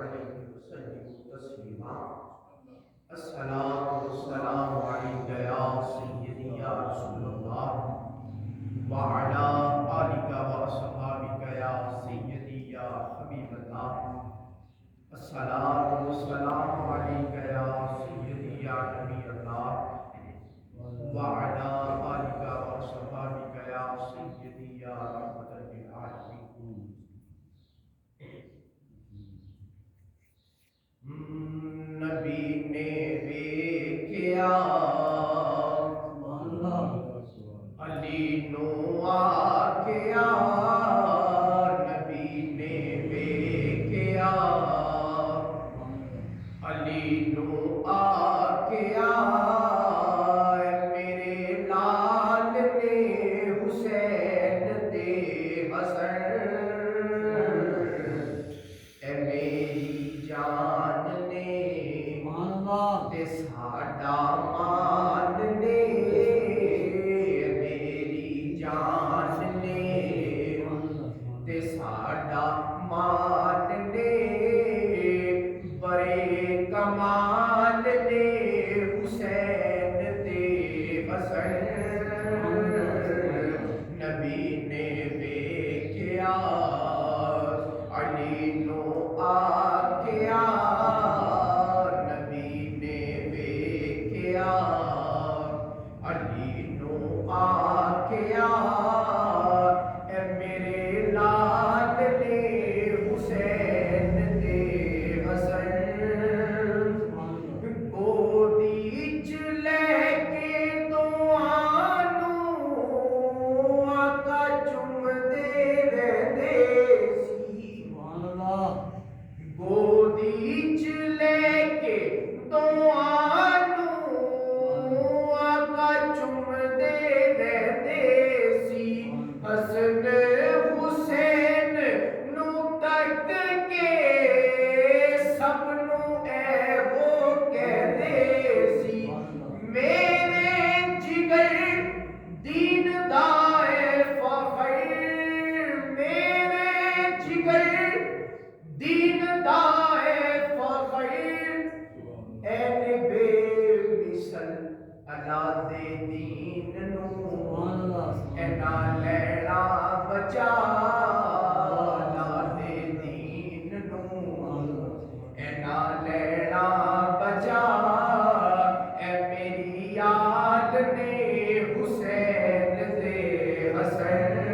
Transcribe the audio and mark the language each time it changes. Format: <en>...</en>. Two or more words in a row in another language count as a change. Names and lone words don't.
<ar>علیہ وسلموا تسلیما الصلاۃ والسلام علیک یا سیدی یا رسول اللہ وعلی آلک واصحابک یا سیدی یا حبیب اللہ الصلاۃ والسلام علیک یا سیدی یا نبی اللہ وعلی آلک واصحابک یا سیدی یا رحمۃ للعالمین۔</ar> <pa>نبی نے ویکھیا علی نو آکھیا، نبی نے ویکھیا علی نو آکھیا، میرے لال نے حسین تے حسن، اے میری جان نے تے ساڈا مان نے، میری جان نے تے ساڈا مان نے، بڑے کمال نے حسین تے حسن، نبی نے ویکھیا علی نو آکھیا، نبی نے ویکھیا علی نو آکھیا، اے میرے لال نے حسین تے حسن، گودی چ لے کے دعا نو آقا چومدے رہندے سی، گودی چ لے کے دعا نو آقا چومدے رہندے سی، حسن حسین نو تک کے سب نو اے وہ کہندے سی، میرے جگر دین دا اے فخر، میرے جگر دین دا اے فخر، اے بے مثل اللہ دے دین نو، اے نہ لینا بچا اللہ دے دین نو، اے نہ لینا بچا، اے میری یاد نے حسین دے حسن،</pa>